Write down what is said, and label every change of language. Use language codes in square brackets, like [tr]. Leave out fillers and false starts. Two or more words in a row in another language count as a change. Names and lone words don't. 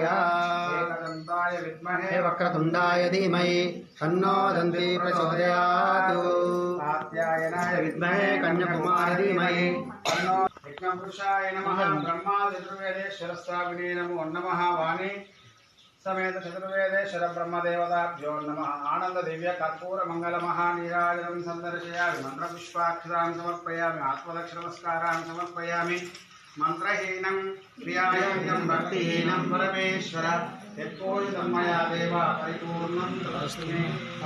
[sa] ఏకదంతాయ విద్మహే వక్రతుండాయ ధీమహి తన్నో దంతి ప్రచోదయాత్. కాత్యాయనాయ విద్మహే కన్యాకుమారి ధీమహి తన్నో యజ్ఞపురుషాయ నమః. బ్రహ్మా చతుర్వేదేశ్వరస్థాపినే నమో నమః. వాణి समेत चतुर्वेदेश्वर ब्रह्मदेवताभ्यो नमः. आनंद दिव्य कर्पूर मंगल महानीराजनं संदर्शयामि. मंत्रपुष्पाक्षरान् समर्पयामि. आत्मदक्ष नमस्कारान् समर्पयामि. मंत्रहीनं क्रियायोग्यं भक्तिहीनं परमेश्वर यत्पूजितं मया देव परिपूर्णं तदस्तु मे.